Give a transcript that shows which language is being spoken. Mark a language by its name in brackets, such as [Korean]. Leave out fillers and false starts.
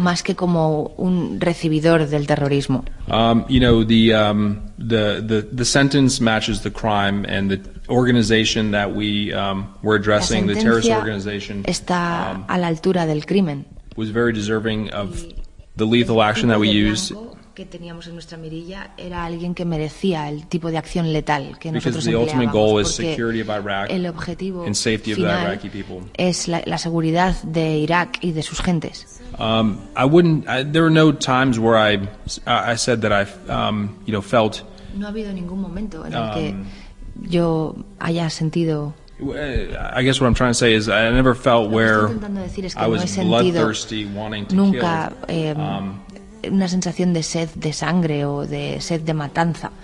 [Spanish] Más que como un recibidor del terrorismo. [English] The sentence matches the crime and the organization that we were addressing, the terrorist organization, [Spanish] está a la altura del crimen. [English] Was very deserving of the lethal action that we used. [Spanish] Que teníamos en nuestra mirilla era alguien que merecía el tipo de acción letal que [English] Because [Spanish] nosotros empleábamos, porque el objetivo [English] final of the Iraqi people. [Spanish] Es la seguridad de Irak y de sus gentes. No ha habido ningún momento en el que yo haya sentido. [English] I guess what I'm trying to say is I never felt where I was bloodthirsty, wanting to kill. [Spanish] Nunca una sensación de sed de sangre o de sed de matanza.